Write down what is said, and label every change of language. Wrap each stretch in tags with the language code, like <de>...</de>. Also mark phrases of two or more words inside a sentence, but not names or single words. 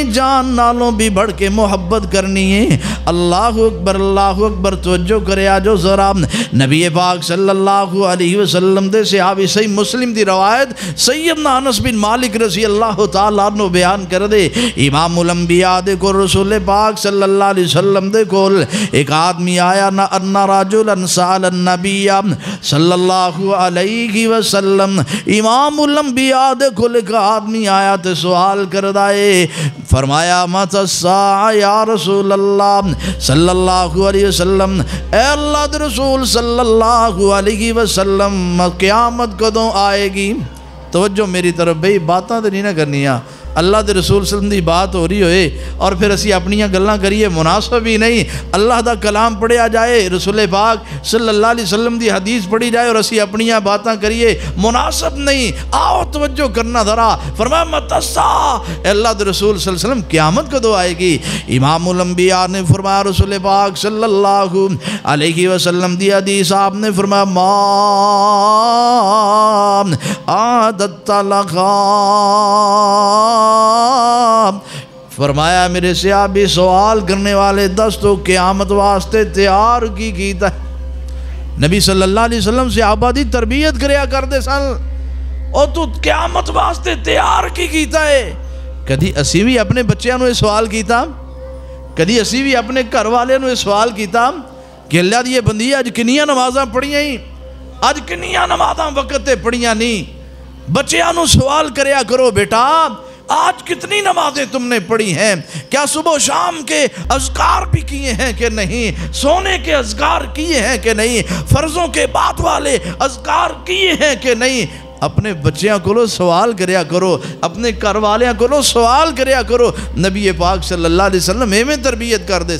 <pa>جان نالوں بھی بڑھ کے محبت کرنی ہے اللہ اکبر توجہ کرے آجو ذرا نبی پاک صلی اللہ علیہ وسلم دے صحابی صحیح مسلم دی روایت سیدنا انس بن مالک رضی اللہ تعالیٰ عنہ بیان کر دے امام الانبیاء دے کو رسول پاک صلی اللہ علیہ وسلم دے کول ایک آدمی آیا نا</pa> <ar>انا رجلا سأل النبی</ar> <pa>صلی اللہ علیہ وسلم امام الانبیاء دے کول ایک آدمی آیا تے سوال کردائے فرمایا</pa> <ar>متی الساعہ یا رسول اللہ</ar> <pa>صلی اللہ علیہ وسلم اے اللہ دے رسول صلی اللہ علیہ وسلم قیامت کدوں آئے گی توجہ میری طرف بھئی باتاں تے نہیں نہ کرنیاں اللہ دے رسول صلی اللہ علیہ وسلم دی بات ہو رہی ہوئے اور پھر اسی اپنیاں گلاں کریے مناسب ہی نہیں اللہ دا کلام پڑھیا جائے رسول پاک صلی اللہ علیہ وسلم دی حدیث پڑھی جائے اور اسی اپنیاں باتاں کریے مناسب نہیں آؤ توجہ کرنا ذرا فرمایا</pa> <ar>متی الساعہ</ar> <pa>اے اللہ دے رسول صلی اللہ علیہ وسلم قیامت کدوں آئے گی امام الانبیاء نے فرمایا رسول پاک صلی اللہ علیہ وسلم دی حدیث آپ نے فرمایا ما عادت لغا فرمایا میرے صحابی سوال کرنے والے دستوں قیامت واسطے تیار کی کیتا ہے نبی صلی اللہ علیہ وسلم صحابہ دی تربیت کریا کر دے سن اور تو قیامت واسطے تیار کی کیتا ہے کدی اسی بھی اپنے بچیاں نو سوال کیتا کدی اسی بھی اپنے گھر والے نو سوال کیتا کہ اللہ دی بندی اج کنیاں نمازاں پڑھیاں ہی اج کنیاں نمازاں وقت تے پڑھیاں نہیں بچیاں نو سوال کریا کرو</pa> <ur>بیٹا آج کتنی نمازیں تم نے پڑھی ہیں کیا صبح و شام کے اذکار بھی کیے ہیں کہ نہیں سونے کے اذکار کیے ہیں کہ نہیں فرضوں کے بعد والے اذکار کیے ہیں کہ نہیں اپنے بچیاں کو</ur> <pa>سوال کریا کرو اپنے گھر والیاں کو سوال کریا کرو نبی پاک صلی اللہ علیہ وسلم میں تربیت کر دے</pa>